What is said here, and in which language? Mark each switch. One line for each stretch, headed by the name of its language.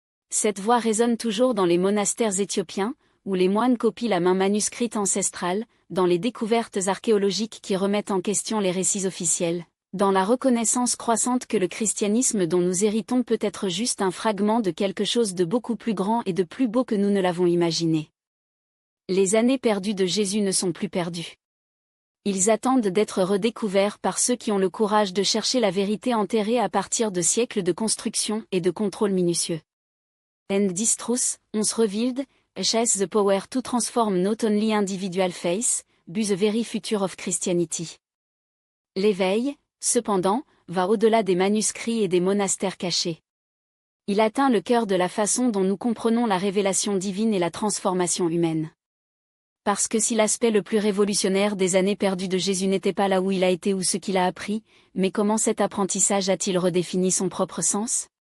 French: Cette voix résonne toujours dans les monastères éthiopiens, où les moines copient la main manuscrite ancestrale, dans les découvertes archéologiques qui remettent en question les récits officiels, dans la reconnaissance croissante que le christianisme dont nous héritons peut être juste un fragment de quelque chose de beaucoup plus grand et de plus beau que nous ne l'avons imaginé. Les années perdues de Jésus ne sont plus perdues. Ils attendent d'être redécouverts par ceux qui ont le courage de chercher la vérité enterrée à partir de siècles de construction et de contrôle minutieux.
English: And this truth, once revealed, has the power to transform not only individual faith, but the very future of Christianity.
French: L'éveil, cependant, va au-delà des manuscrits et des monastères cachés. Il atteint le cœur de la façon dont nous comprenons la révélation divine et la transformation humaine. Parce que si l'aspect le plus révolutionnaire des années perdues de Jésus n'était pas là où il a été ou ce qu'il a appris, mais comment cet apprentissage a-t-il redéfini son propre sens?